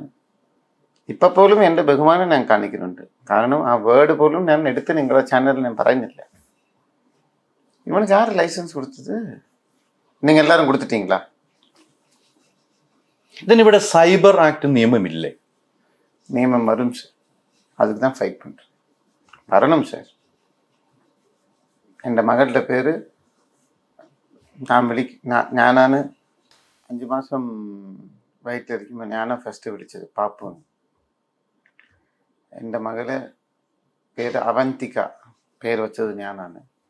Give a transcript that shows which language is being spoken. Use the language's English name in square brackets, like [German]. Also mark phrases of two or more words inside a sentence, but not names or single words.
[Malayalam] ഇപ്പം പോലും എൻ്റെ ബഹുമാനം ഞാൻ കാണിക്കുന്നുണ്ട്. കാരണം ആ വേർഡ് പോലും ഞാൻ എടുത്ത് നിങ്ങളുടെ ചാനലിൽ ഞാൻ പറയുന്നില്ല. ഇവനക്ക് ആര് ലൈസൻസ് കൊടുത്തത്? നിങ്ങൾ എല്ലാവരും കൊടുത്തിട്ടീங்களா? ഇതിനിവിടെ സൈബർ ആക്ട് നിയമമില്ലേ? നിയമം വരും സാർ. [Tamil] அதுக்கு தான் ஃபைட் பண்ணுறேன். வரணும் சார். [Malayalam] എൻ്റെ മകളുടെ പേര് ഞാനാണ് 5 മാസം വയറ്റിലിരിക്കുമ്പോൾ ഞാനാണ് ഫസ്റ്റ് വിളിച്ചത് പാപ്പുന്ന്. എൻ്റെ മകളെ പേര് അവന്തിക, പേര് വെച്ചത് ഞാനാണ്.